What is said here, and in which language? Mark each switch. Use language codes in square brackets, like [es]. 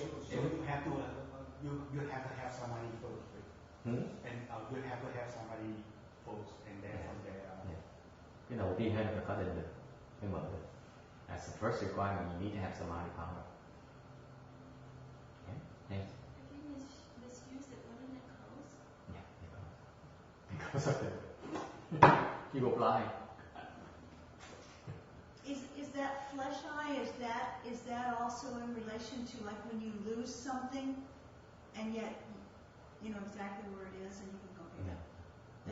[en] So you have to have somebody first, right? And you have to have somebody first, and then from there. [vi] Cái đầu tiên là phải có định được, phải mở được. [en] That's the first requirement. You need to have samadhi power. Okay? Thanks. If you misuse it, wouldn't it close? Yeah, because of it. You go blind. Is that flesh eye, is that also in relation to like when you lose something and yet you know exactly where it is and you can go get it?